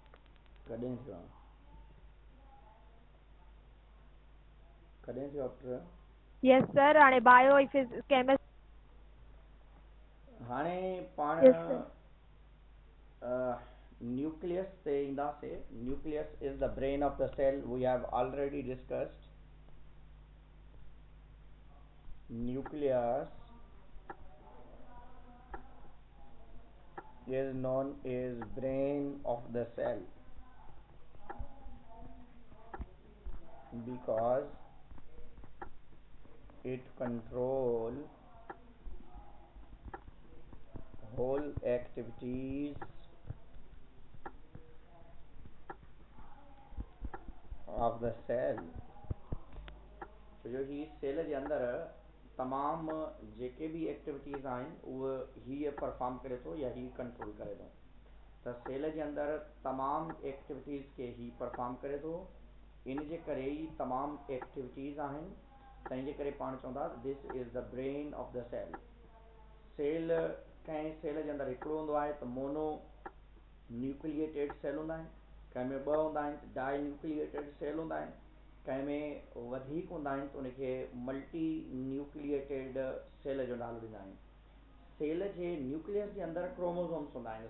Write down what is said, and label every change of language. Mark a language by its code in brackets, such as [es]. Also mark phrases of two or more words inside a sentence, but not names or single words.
[sd] कॾहिं थियो आहे? कॾहिं थियो आहे? [en] yes sir, [sd] हाणे [en] bio chemistry. [sd] हाणे पाण [en] Yes sir. [sd] न्यूक्लियस ते ईंदासीं। [en] Nucleus is the brain of the cell, we have already discussed. न्यूक्लियस is known as brain of the cell because it control whole activities of the cell। [sd] जो ही सेल जे अंदर तमाम जेके भी एक्टिविटीज़ आहिनि उहे हीअ परफॉर्म करे थो या ही कंट्रोल करे थो। त सेल जे अंदर तमाम एक्टिविटीज़ के ही परफॉर्म करे थो। इन जे करे ही तमाम एक्टिविटीज़ आहिनि, तंहिं जे करे पाण चवंदा [en] this is the brain of the cell. [sd] सेल कंहिं सेल जे अंदर हिकिड़ो हूंदो आहे त [en] mono nucleated cell [sd] हूंदा आहिनि, कंहिं में ॿ हूंदा आहिनि त [en] di nucleated cell [sd] हूंदा आहिनि, कंहिं में वधीक हूंदा आहिनि त उनखे [en] multi nucleated cell [sd] जो नालो ॾींदा आहिनि। सेल जे न्यूक्लियस जे अंदर क्रोमोसोम्स हूंदा आहिनि।